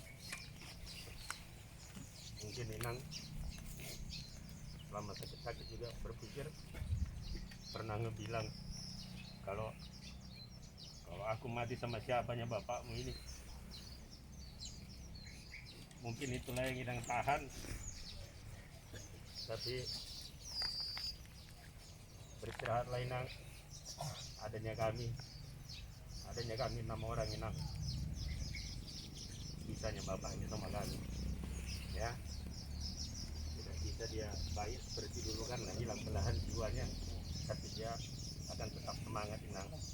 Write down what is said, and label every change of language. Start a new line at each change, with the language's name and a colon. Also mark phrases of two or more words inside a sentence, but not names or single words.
Indonesian: Mungkin Inang selama sakit-sakit juga berpikir pernah ngebilang kalau aku mati sama siapanya bapakmu ini. Mungkin itulah yang Inang tahan. Tapi beristirahatlah Inang. Adanya kami 6 orang Inang. Bisanya bapaknya sama kami. Ya. Tidak bisa dia baik seperti dulu kan, hilang belahan jiwanya. Tapi dia akan tetap semangat Inang.